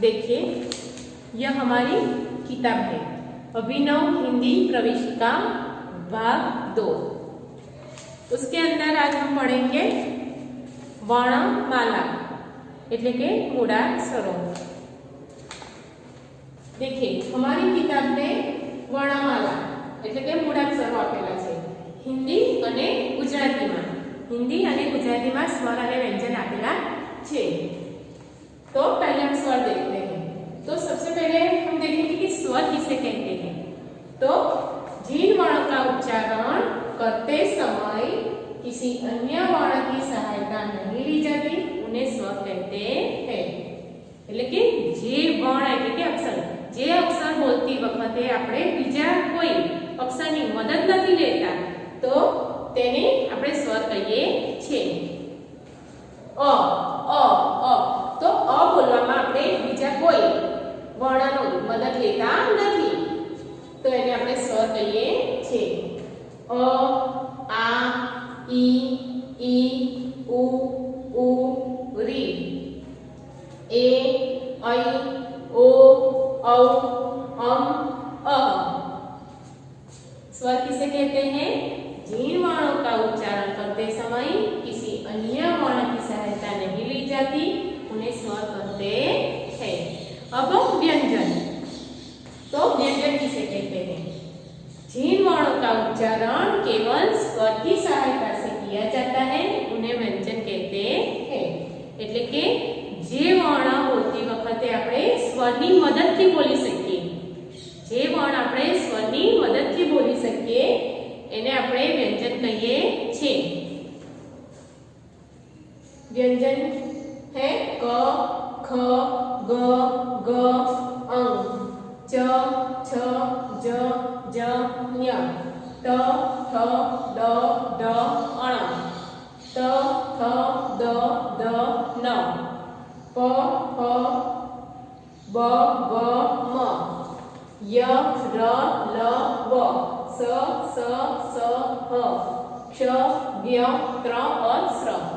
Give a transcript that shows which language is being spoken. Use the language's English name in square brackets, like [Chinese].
[Hindi] देखिए, यह हमारी किताब है अभिनव हिंदी प्रवेशिका भाग 2। उसके अंदर आज हम पढ़ेंगे वर्णमाला [Gujarati] એટલે કે મૂળાક્ષરો। [Hindi] देखिए, हमारी किताब में वर्णमाला [Gujarati] એટલે કે મૂળાક્ષરો આપેલા છે हिंदी અને ગુજરાતીમાં। हिंदी અને ગુજરાતીમાં स्वर અને व्यंजन આપેલા છે। [Hindi] तो पहले हम स्वर देखते हैं। तो सबसे पहले हम देखेंगे कि स्वर किसे कहते हैं। तो जिन वर्णों का उच्चारण करते समय किसी अन्य वर्ण की सहायता नहीं ली जाती उन्हें स्वर कहते हैं। [Gujarati] એટલે કે જે વર્ણ એટલે કે અક્ષર, જે અક્ષર બોલતી વખતે આપણે બીજા કોઈ અક્ષરની મદદ નથી લેતા તો તેને આપણે સ્વર કહીએ છીએ। અ અ અ તો અ બોલવામાં આપણે બીજા કોઈ વર્ણનો મદદ લેતા નથી તો એને આપણે સ્વર કહીએ છીએ। અ આ ઈ ઈ ઉ ઉ રી ए ऐ ओ औ अम अ। [Hindi] स्वर किसे कहते हैं? जिन वर्णों का उच्चारण करते समय किसी अन्य वर्ण की सहायता नहीं ली जाती उन्हें स्वर कहते हैं। अब व्यंजन। तो व्यंजन किसे कहते हैं? जिन वर्णों का उच्चारण केवल स्वर की सहायता से किया जाता है उन्हें व्यंजन कहते हैं। [Gujarati] એટલે કે જે વર્ણ બોલતી વખતે આપણે સ્વરની મદદથી બોલી શકીએ, જે વર્ણ આપણે સ્વરની મદદથી બોલી શકીએ એને આપણે વ્યંજન કહીએ છીએ। [Hindi] व्यंजन है क ख ग ग ङ च छ ज ज ञ त थ द ढ ण त थ द ध न प फ ब भ म य र ल व स स स ह क्ष ज्ञ त्र और स्र।